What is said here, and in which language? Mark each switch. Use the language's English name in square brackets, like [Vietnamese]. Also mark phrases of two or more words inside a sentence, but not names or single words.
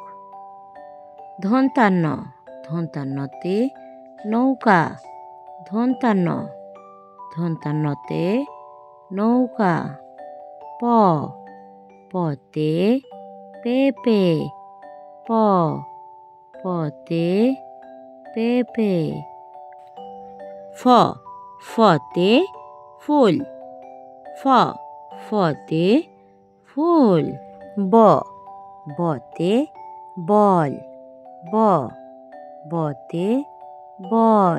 [Bangla] ধন্তান্ন ধন্তান্নতে নৌকা, ধন্তান্ন ধন্তান্নতে নৌকা। প পতে পেঁপে, প পতে পেঁপে। ফ ফতে ফুল, ফ ফতে ফুল। ব বতে বল, ব বতে বল।